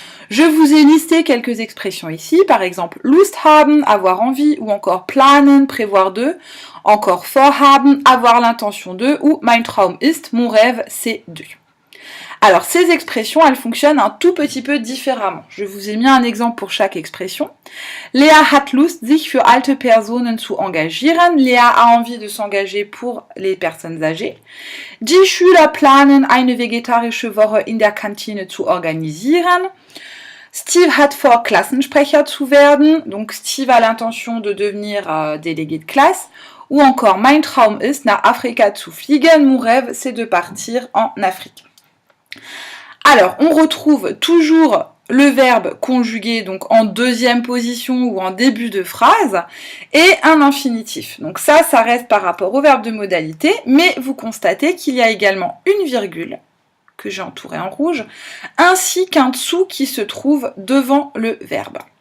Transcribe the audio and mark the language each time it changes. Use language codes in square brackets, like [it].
[fr] Je vous ai listé quelques expressions ici, par exemple [de] Lust haben, [fr] avoir envie, ou encore planen, prévoir de, encore vorhaben, avoir l'intention de, ou [de] mein Traum ist, [fr] mon rêve c'est de. Alors, ces expressions, elles fonctionnent un tout petit peu différemment. Je vous ai mis un exemple pour chaque expression. [de] Lea hat Lust, sich für alte Personen zu engagieren. [fr] Léa a envie de s'engager pour les personnes âgées. [de] Die Schüler planen, eine vegetarische Woche in der Kantine zu organisieren. Steve hat vor, Klassensprecher zu werden. [fr] Donc, Steve a l'intention de devenir délégué de classe. Ou encore, [de] mein Traum ist, nach Afrika zu fliegen. [fr] Mon rêve, c'est de partir en Afrique. Alors, on retrouve toujours le verbe conjugué donc en deuxième position ou en début de phrase et un infinitif. Donc ça reste par rapport au verbe de modalité, mais vous constatez qu'il y a également une virgule que j'ai entourée en rouge, ainsi qu'un dessous qui se trouve devant le verbe.